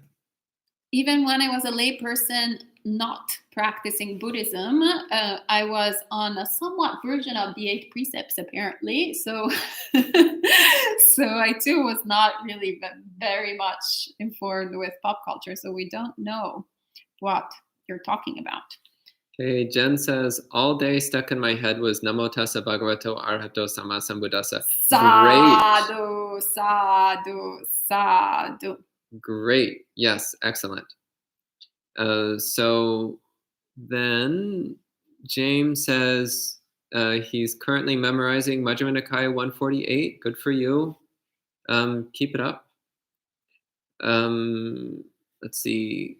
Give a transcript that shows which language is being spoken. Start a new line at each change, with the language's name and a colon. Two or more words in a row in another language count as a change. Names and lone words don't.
English: Even when I was a layperson not practicing Buddhism, I was on a somewhat version of the 8 precepts, apparently. So, so I too was not really very much informed with pop culture. So we don't know what you're talking about. Okay, Jen says, all day stuck in my head was
Pali: Namo Tassa Bhagavato Arahato Sama Sambuddhassa. Sadhu, sadhu, sadhu.
English: Great. Yes, excellent. So then James says he's currently memorizing Majjhima Nikaya 148. Good for you. Keep it up. Let's see.